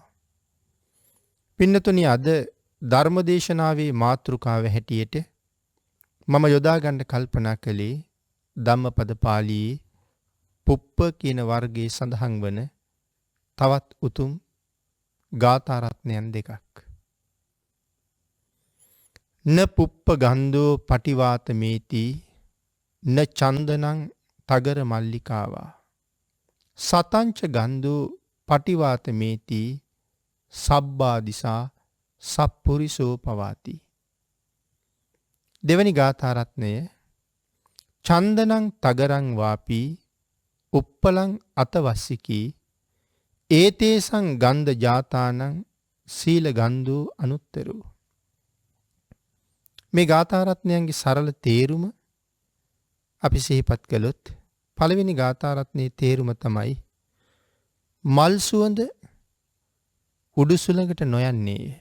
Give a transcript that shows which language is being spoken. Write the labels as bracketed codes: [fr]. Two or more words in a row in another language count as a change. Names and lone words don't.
[si] පින්නතුනි අද ධර්මදේශනාවේ මාතෘකාව හැටියට මම යොදා ගන්න කල්පනා කළේ ධම්මපද පාළියේ පුප්ප කියන වර්ගයේ සඳහන් වන තවත් උතුම් ගාථා රත්නයන් දෙකක්. [pi] න පුප්ප ගන්ධෝ පටිවාත මේති න චන්දනං තගර මල්ලිකාවා සතංච ගන්ධෝ පටිවාතමේති සබ්බාදිසා සප්පුරිසෝ පවාති. [si] දෙවැනි ගාථාරත්නය [pi] චන්දනං තගරං වාපී උප්පලං අතවස්සිකී ඒතේසං ගන්ධ ජාතානං සීල ගන්ධෝ අනුත්තරෝ. [si] මේ ගාථාරත්නයන්ගේ සරල තේරුම අපි සිහිපත් කළොත් පළවෙනි ගාථාරත්නයේ තේරුම තමයි මල් සුවඳ උඩුසුළඟට නොයන්නේය.